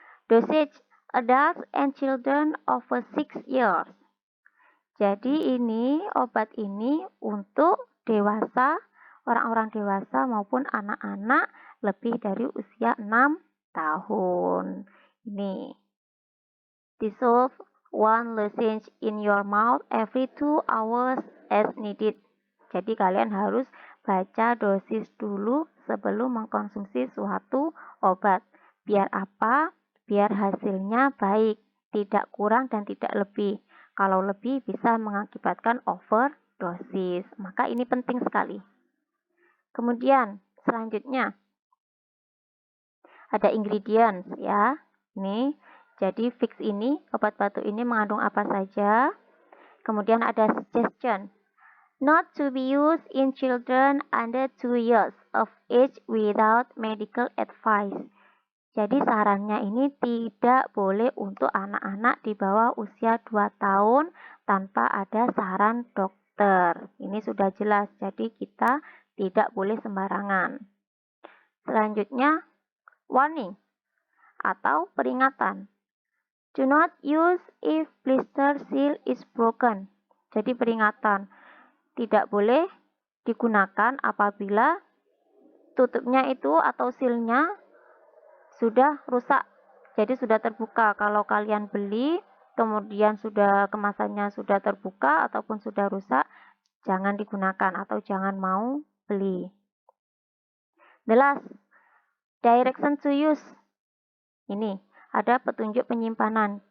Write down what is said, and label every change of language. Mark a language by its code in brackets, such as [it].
[en] Dosage adults and children over 6 years. [id] Jadi ini obat ini untuk dewasa, orang-orang dewasa maupun anak-anak lebih dari usia 6 tahun. Ini [en] dissolve 1 lozenge in your mouth every 2 hours as needed. [id] Jadi kalian harus baca dosis dulu sebelum mengkonsumsi suatu obat. Biar apa? Biar hasilnya baik, tidak kurang dan tidak lebih. Kalau lebih bisa mengakibatkan overdosis. Maka ini penting sekali. Kemudian selanjutnya ada ingredients ya. Ini jadi fix ini, obat batuk ini mengandung apa saja. Kemudian ada suggestion. [en] Not to be used in children under 2 years of age without medical advice. [id] Jadi sarannya ini tidak boleh untuk anak-anak di bawah usia 2 tahun tanpa ada saran dokter. Ini sudah jelas, jadi kita tidak boleh sembarangan. Selanjutnya, warning atau peringatan. [en] Do not use if blister seal is broken. [id] Jadi peringatan. Tidak boleh digunakan apabila tutupnya itu atau sealnya sudah rusak. Jadi sudah terbuka. Kalau kalian beli, kemudian kemasannya sudah terbuka ataupun sudah rusak, jangan digunakan atau jangan mau beli. [en] The last, direction to use. [id] Ini ada petunjuk penyimpanan.